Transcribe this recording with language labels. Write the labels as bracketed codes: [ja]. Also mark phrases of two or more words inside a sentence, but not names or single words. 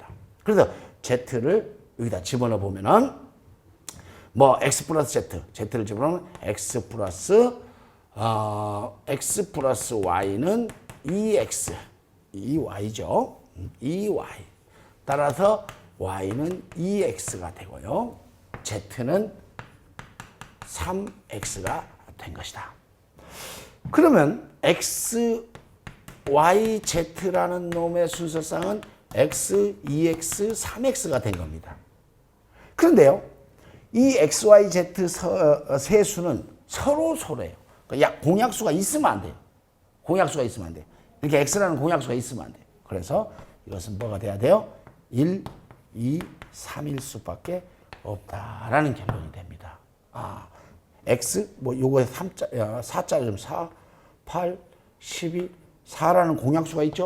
[ko] 그래서 z를 여기다 집어넣어 보면은 뭐 x 플러스 z를 집어넣으면 x 플러스 y는 2x 2y죠. 2y 따라서 y는 2x가 되고요. z는 3x가 된 것이다. 그러면 x, y, z라는 놈의 순서상은 x, 2x, 3x가 된 겁니다. 그런데요, 이 x, y, z 세 수는 서로예요. 그러니까 공약수가 있으면 안 돼요. 공약수가 있으면 안 돼요. 이렇게 x라는 공약수가 있으면 안 돼요. 그래서 이것은 뭐가 돼야 돼요? 1, 2, 3일 수밖에 없다라는 결론이 됩니다. x 뭐 요거에 4자리 좀 4, 8, 12, 4라는 공약수가 있죠.